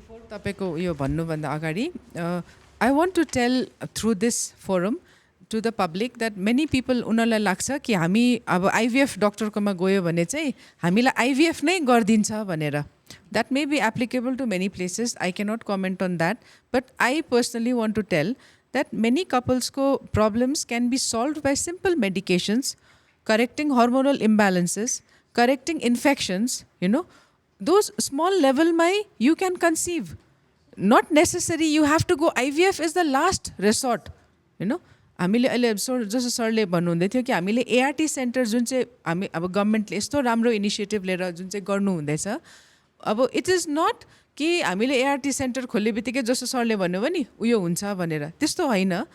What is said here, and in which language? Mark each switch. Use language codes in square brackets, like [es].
[ne] तपाईँको यो भन्नुभन्दा अगाडि [en] I want to tell through this forum to the public that many people [ne] उनीहरूलाई लाग्छ कि हामी अब IVF डक्टरकोमा गयो भने चाहिँ हामीलाई IVF नै गरिदिन्छ भनेर. [en] That may be applicable to many places. I cannot comment on that. But I personally want to tell that many couples' problems can be solved by simple medications, correcting hormonal imbalances, correcting infections, those small level you can conceive. Not necessary you have to go. IVF is the last resort, [ne] हामीले अहिले जस्तो सरले भन्नुहुँदै थियो कि हामीले ART centre जुन चाहिँ हामी अब गभर्मेन्टले यस्तो राम्रो इनिसिएटिभ लिएर जुन चाहिँ गर्नु हुँदैछ, अब [en] it is not [ne] कि हामीले ART सेन्टर खोल्ने बित्तिकै जस्तो सरले भन्नुभयो नि उयो हुन्छ भनेर, त्यस्तो होइन.